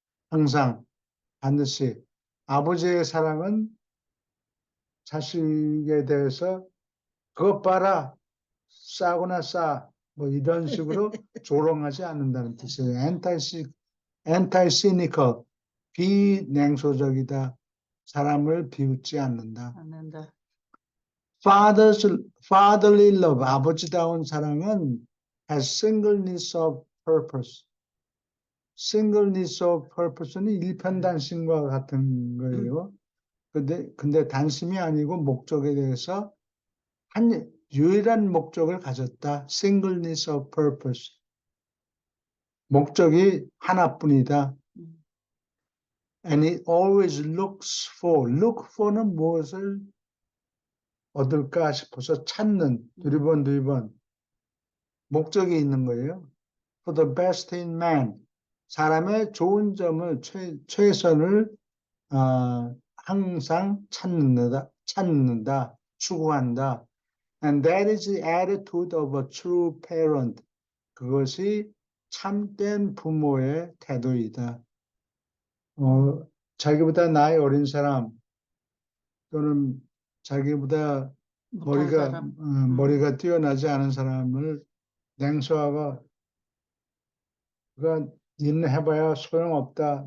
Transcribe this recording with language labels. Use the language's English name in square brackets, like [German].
[Korean] 항상 반드시 아버지의 사랑은 자식에 대해서 그것 봐라 싸구나 싸 뭐 이런 식으로 조롱하지 않는다는 뜻이에요. 엔타이시니컬 비냉소적이다. 사람을 비웃지 않는다. 않는다. [English] Fatherly love, [Korean] 아버지다운 사랑은 [English] has singleness of purpose. singleness of purpose [Korean] 는 일편단심과 같은 거예요. 근데 단심이 아니고 목적에 대해서 한 유일한 목적을 가졌다. [English] singleness of purpose. [Korean] 목적이 하나뿐이다. [English] And it always looks for. [Korean] look for는 무엇을 얻을까 싶어서 찾는 두리번 목적이 있는 거예요. [English] For the best in man. [Korean] 사람의 좋은 점을 최선을 항상 찾는다, 추구한다. [English] And that is the attitude of a true parent. [Korean] 그것이 참된 부모의 태도이다. 자기보다 나이 어린 사람 또는 자기보다 못한 사람. 머리가 뛰어나지 않은 사람을 냉소하고 그가 니는 해봐야 소용없다.